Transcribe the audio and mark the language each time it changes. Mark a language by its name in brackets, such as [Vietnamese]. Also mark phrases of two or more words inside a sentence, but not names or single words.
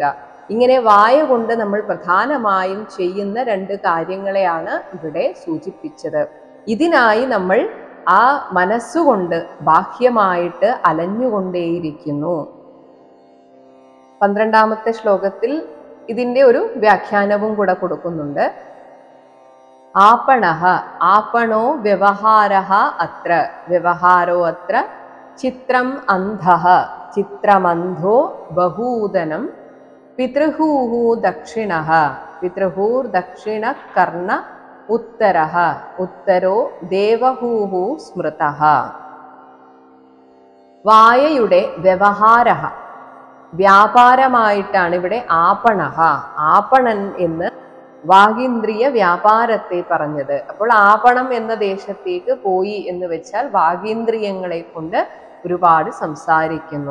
[Malayalam] ഇങ്ങനെ വായ കൊണ്ട് നമ്മൾ പ്രധാനമായും ചെയ്യുന്ന രണ്ട് കാര്യങ്ങളെയാണ് ഇവിടെ സൂചിപ്പിച്ചത്. ഇതിനായി നമ്മൾ ആ മനസ്സുകൊണ്ട് ബാഹ്യമായിട്ട് അലഞ്ഞുകൊണ്ടേയിരിക്കുന്നു. 12ാമത്തെ ശ്ലോകത്തിൽ ഇതിന്റെ ഒരു വ്യാഖ്യാനവും കൂടെ കൊടുക്കുന്നുണ്ട്. [Sanskrit] आपणः आपणो व्यवहारः अत्र व्यवहारो अत्र चित्रम् अन्धः चित्रमन्धो बहूदनं पितृहूः दक्षिणः पितृहूर्दक्षिणः कर्ण उत्तरः उत्तरो देवहूः स्मृतः. [Malayalam] വായയുടെ വ്യവഹാരഃ വ്യാപാരമായിട്ടാണ് ഇവിടെ ആപണഃ ആപണൻ എന്ന് വാഗീന്ദ്രിയ വ്യാപാരത്തെ പറഞ്ഞത്. അപ്പോൾ ആപണം എന്ന ദേശത്തേക്ക് പോയി എന്ന് വെച്ചാൽ വാഗീന്ദ്രിയങ്ങളെ കൊണ്ട് ഒരുപാട് സംസാരിക്കുന്നു.